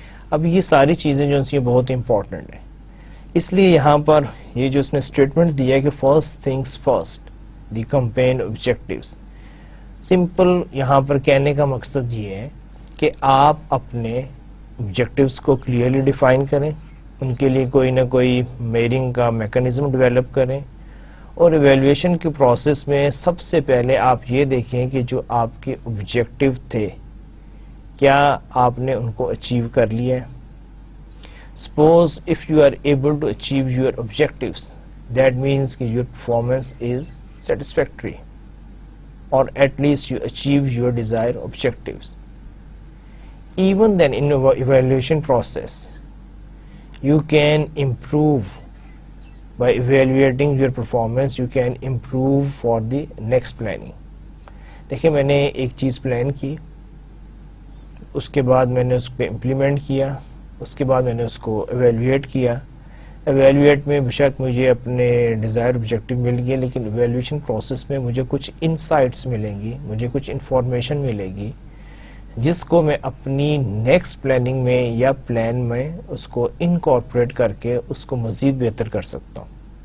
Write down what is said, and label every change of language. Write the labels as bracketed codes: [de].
[ur] اب یہ ساری چیزیں جو ہیں بہت امپورٹنٹ ہیں. اس لیے یہاں پر یہ جو اس نے اسٹیٹمنٹ دیا ہے کہ [en] first things first the campaign objectives, [ur] سمپل یہاں پر کہنے کا مقصد یہ ہے کہ آپ اپنے آبجیکٹیوز کو کلیئرلی ڈیفائن کریں. ان کے لیے کوئی نہ کوئی میئرنگ کا میکانزم ڈیولپ کریں، اور ایویلویشن کے پروسیس میں سب سے پہلے آپ یہ دیکھیں کہ جو آپ کے آبجیکٹیو تھے کیا آپ نے ان کو اچیو کر لیا ہے. [en] Suppose if you are able to achieve your objectives, that means that your performance is satisfactory, or at least you achieve your desired objectives. Even then in the evaluation process, you can improve by evaluating your performance. You can improve for the next planning. [ur] دیکھیں میں نے ایک چیز plan کی، اس کے بعد میں نے اس پہ امپلیمنٹ کیا، اس کے بعد میں نے اس کو ایویلویٹ کیا. ایویلویٹ میں بے شک مجھے اپنے ڈیزائر آبجیکٹیو مل گئے، لیکن ایویلویشن پروسیس میں مجھے کچھ انسائٹس ملیں گی، مجھے کچھ انفارمیشن ملے گی جس کو میں اپنی نیکسٹ پلاننگ میں یا پلان میں اس کو انکارپوریٹ کر کے اس کو مزید بہتر کر سکتا ہوں.